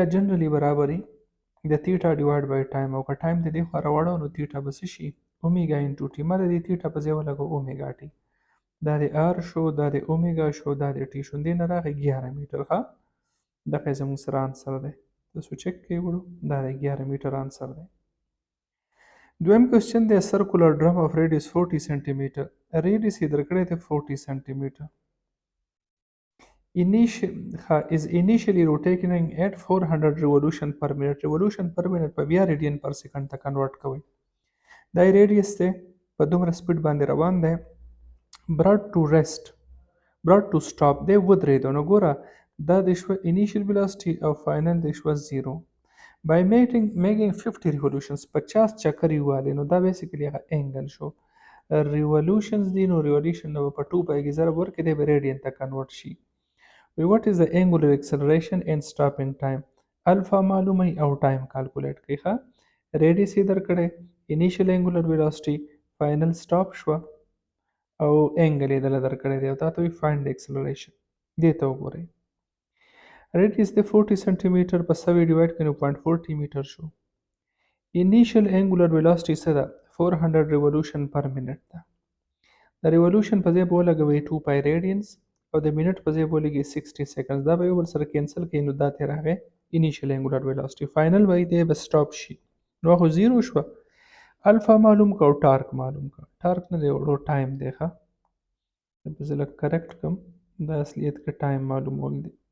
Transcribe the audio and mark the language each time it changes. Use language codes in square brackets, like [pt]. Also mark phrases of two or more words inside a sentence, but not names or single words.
[ps] جنرالي برابري د [en] theta divide by time [ps] او که ټایم د دې خوا راوړو نو تیټا به څه شي [en] omega into t [ps] ما د دې تیټا په ځای ولګو [en] omega t [ps] دا د آر شو دا د اومیګا شو دا د ټي شو دې نه راغی 11 میټر ښه دغه زموږ سره آنسر دی تاسو چک کوئ وړو دا د 11 میټر آنسر دی دویم کوېسچن دی [en] circular drum of radius [ps] 40 سانتي میټر ریډیس یې درکړی دی 40 سانتي میټر [en] is initially rotating at 400 revolution per minute revolution per minute [ps] په بیا [en] radian per second [ps] ته کنورټ کوئ دا ریډیس دی په دومره سپیډ باندې روان دی [en] brought to stop [ps] دی ودرېدو نو ګوره دا د شوه [en] initial velocity [ps] او final د شوه 0 [en] by making 50 revolutions [ps] 50 چکرې والي نو دا بیسیکلی هغه انګل شو revolutions دی نو revolution نو په 2 پای کې ضرب ورکړي دی به ریډین ته کنورټ شي [en] what is the angular acceleration and stopping time [ps] الفا معلومه او ټایم کالکولیټ کړئ ښه ریډیس یې درکړی [en] initial angular velocity final stop [ps] شوه او انګل یې دله درکړی دی او تا ته وایي [en] find the acceleration [ps] دې ته وګورئ ریډیس د 40 سانتي میټر په 100 ډیوایډ کړئ نو 0.40 میټر شو [en] initial angular velocity [ps] څه ده [en] 400 revolution per minute [ps] ده د ریولوشن په ځای به ولګوئ [en] 2 pi radians [ps] او د منټ په ځای به ولګي 60 سیکنډز دا به یو بل سره کینسل کړي نو دا ترې راغی [en] initial angular velocity [ps] فاینل به دی به سټاپ شي نو خو زیرو شوه الفا معلوم که او ټارک معلوم که ټارک نه دی وړو ټایم دی ښه به زه لږ کرکټ کړم دا اصلیت کې ټایم معلومول دی